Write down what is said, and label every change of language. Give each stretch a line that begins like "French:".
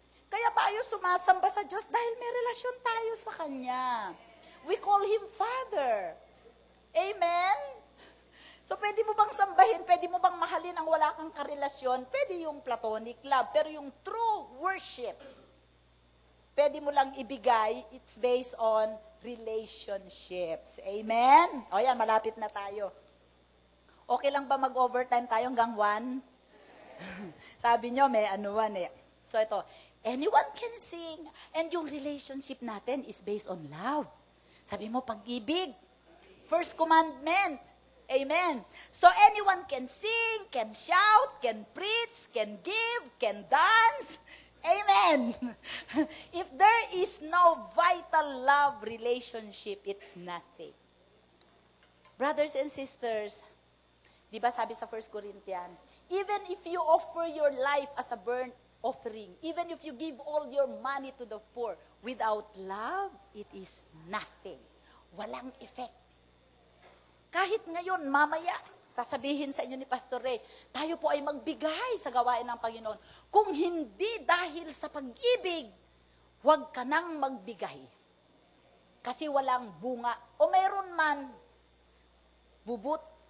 Filipino: Kaya tayo sumasamba sa Diyos dahil may relasyon tayo sa Kanya.
English: We call Him Father.
Filipino: Amen? So, pwede mo bang sambahin, pwede mo bang mahalin ang wala kang karelasyon? Pwede yung platonic love, pero yung true worship, pwede mo lang ibigay,
English: it's based on relationships.
Filipino: Amen? O yan, malapit na tayo. Okay lang ba mag-overtime tayo hanggang 1? Sabi nyo, may anuan eh.
English: So ito, anyone can sing, and yung relationship natin is based on love.
Filipino: Sabi mo, pag-ibig. First commandment. Amen.
English: So anyone can sing, can shout, can preach, can give, can dance. Amen. If there is no vital love relationship, it's nothing. Brothers and sisters,
Filipino: di ba sabi sa
English: 1 Corinthians, even if you offer your life as a burnt offering, even if you give all your money to the poor, without love, it is nothing.
Filipino: Walang effect. Kahit ngayon, mamaya, sasabihin sa inyo ni Pastor Ray, tayo po ay magbigay sa gawain ng Panginoon. Kung hindi dahil sa pag-ibig, huwag ka nang magbigay. Kasi walang bunga. O mayroon man, bubut.